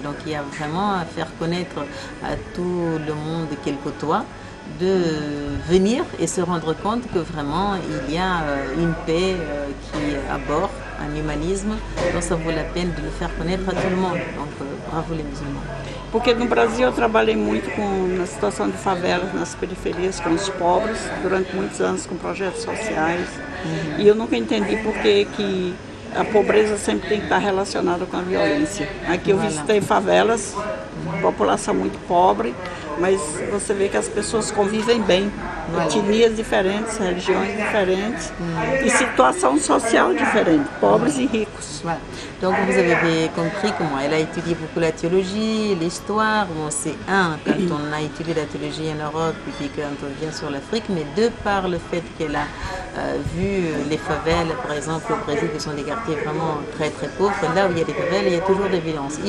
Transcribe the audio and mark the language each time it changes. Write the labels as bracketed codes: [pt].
[fr] Donc il y a vraiment à faire connaître à tout le monde qu'elle côtoie de venir et se rendre compte que vraiment il y a une paix qui aborde un humanisme, donc ça vaut la peine de le faire connaître à tout le monde. Donc bravo les musulmans. [pt] Porque no Brasil eu trabalhei muito na situação de favelas nas periferias com os pobres, durante muitos anos com projetos sociais. E eu nunca entendi por que a pobreza sempre tem que estar relacionada com a violência. Aqui eu visitei favelas, população muito pobre, mas você vê que as pessoas convivem bem, etnias diferentes, religiões diferentes e situação social diferente, pobres e ricos. [fr] Voilà. Donc vous avez compris comment elle a étudié beaucoup la théologie, l'histoire. Bon, c'est quand on a étudié la théologie en Europe et puis quand on vient sur l'Afrique, mais de par le fait qu'elle a vu les favelles, par exemple au Brésil, qui sont des quartiers vraiment très très pauvres, là où il y a des favelles, il y a toujours des violences.